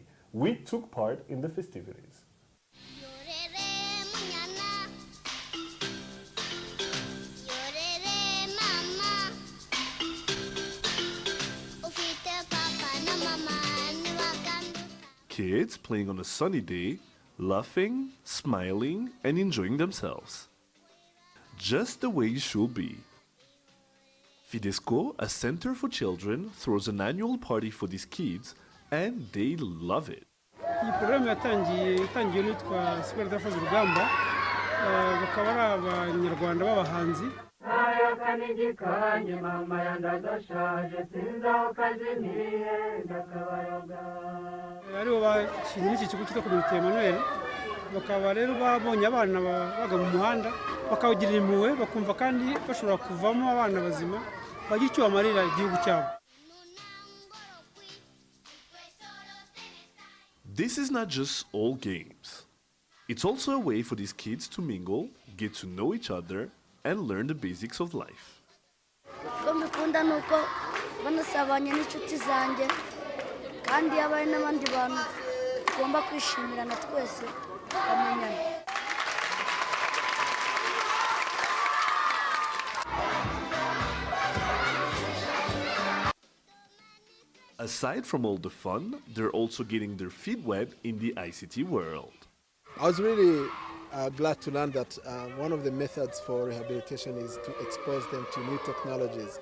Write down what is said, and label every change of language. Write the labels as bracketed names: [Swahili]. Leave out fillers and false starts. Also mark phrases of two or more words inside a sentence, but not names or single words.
[English] We took part in the festivities. Kids playing on a sunny day, laughing, smiling, and enjoying themselves. Just the way it should be. Fidesco, a center for children, throws an annual party for these kids, and they love it. [Kinyarwanda] Iyi porogaramu yatangiye n'utwa Super Daffers Rugamba bakaba ari abanyarwanda b'abahanzi. Aribo bashinze n'iki kigo cyitwa Community Emmanuel bakaba rero babonye abana baga mu muhanda bakawugirira impuhwe bakumva kandi bashobora kuvamo abana bazima bagira icyo bamarira igihugu cyabo. [English] This is not just all games. It's also a way for these kids to mingle, get to know each other, and learn the basics of life. [Kinyarwanda] Ko mbikunda nuko banasabanye n'inshuti zanjye kandi yabaye n'abandi bantu tugomba kwishimirana twese tukamenyana. [English] Aside from all the fun, they're also getting their feet wet in the ICT world. I was really glad to learn that one of the methods for rehabilitation is to expose them to new technologies.